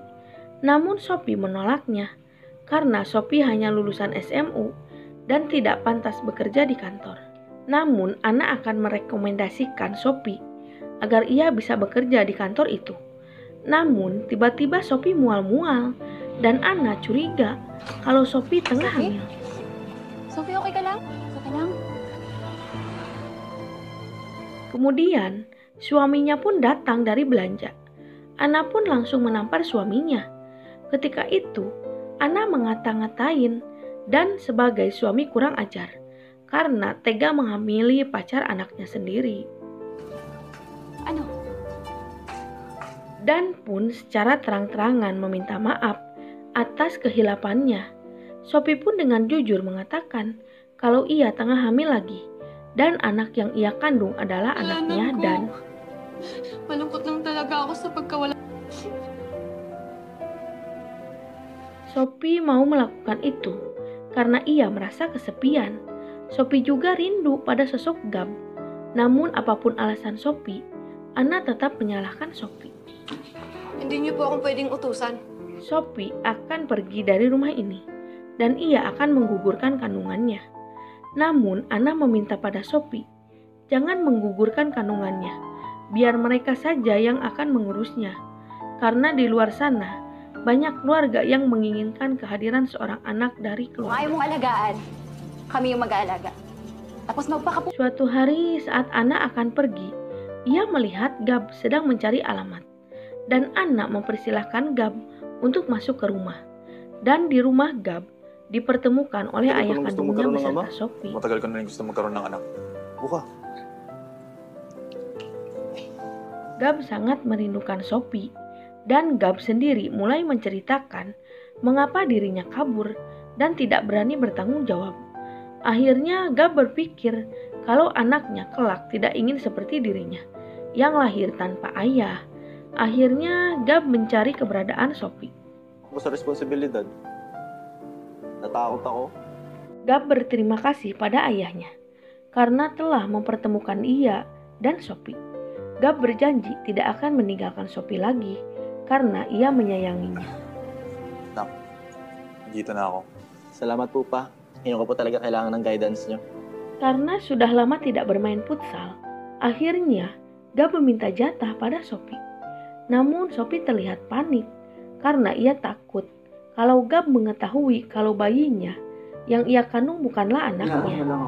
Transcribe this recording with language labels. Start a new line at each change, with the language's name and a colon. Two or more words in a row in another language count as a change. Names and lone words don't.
Indonesian: Namun Sophie menolaknya karena Sophie hanya lulusan SMU dan tidak pantas bekerja di kantor. Namun Ana akan merekomendasikan Sophie agar ia bisa bekerja di kantor itu. Namun tiba-tiba Sophie mual-mual dan Ana curiga kalau Sophie tengah hamil.
Filipino: Sophie, okay ka lang? Okay lang?
Indonesian: Kemudian suaminya pun datang dari belanja. Ana pun langsung menampar suaminya. Ketika itu Ana mengata-ngatain Dan sebagai suami kurang ajar karena tega menghamili pacar anaknya sendiri.
Filipino: Ano?
Indonesian: Dan pun secara terang-terangan meminta maaf atas kehilapannya. Sophie pun dengan jujur mengatakan kalau ia tengah hamil lagi dan anak yang ia kandung adalah anaknya Dan.
Filipino: Malungkot lang talaga ako sa pagkawala.
Indonesian: Sophie mau melakukan itu karena ia merasa kesepian. Sophie juga rindu pada sosok Gab. Namun apapun alasan Sophie, Anna tetap menyalahkan Sophie.
Filipino: Hindi niyo po akong pwedeng utusan.
Indonesian: Sophie akan pergi dari rumah ini dan ia akan menggugurkan kandungannya. Namun Anna meminta pada Sophie, jangan menggugurkan kandungannya, biar mereka saja yang akan mengurusnya. Karena di luar sana, banyak keluarga yang menginginkan kehadiran seorang anak dari
Filipino: Kung
Indonesian: keluarga.
Filipino: ayaw mong alagaan, kami yung mag-aalaga. Tapos magpakapu...
Indonesian: Suatu hari saat Anna akan pergi, ia melihat Gab sedang mencari alamat. Dan Anna mempersilahkan Gab untuk masuk ke rumah. Dan di rumah Gab, dipertemukan oleh
Filipino: Hindi
Indonesian: ayah
Filipino: ko gusto
Indonesian: kandungnya
Filipino: magkaroon ng
Indonesian: beserta
Filipino: ama.
Indonesian: Sophie.
Filipino: Matagal ko na rin gusto magkaroon ng anak.
Indonesian: Buka. Gab sangat merindukan Sophie. Dan Gab sendiri mulai menceritakan mengapa dirinya kabur dan tidak berani bertanggung jawab. Akhirnya Gab berpikir kalau anaknya kelak tidak ingin seperti dirinya, yang lahir tanpa ayah. Akhirnya Gab mencari keberadaan Sophie.
Filipino: Ako sa responsibilidad. Natakot ako.
Indonesian: Gab berterima kasih pada ayahnya karena telah mempertemukan ia dan Sophie. Gab berjanji tidak akan meninggalkan Sophie lagi karena ia menyayanginya.
Filipino: Dito na ako. Salamat po pa. Ngayon ko po talaga kailangan ng guidance nyo.
Indonesian: Karena sudah lama tidak bermain futsal, akhirnya Gab meminta jatah pada Sophie. Namun Sophie terlihat panik karena ia takut kalau Gab mengetahui kalau bayinya yang ia kandung bukanlah anaknya.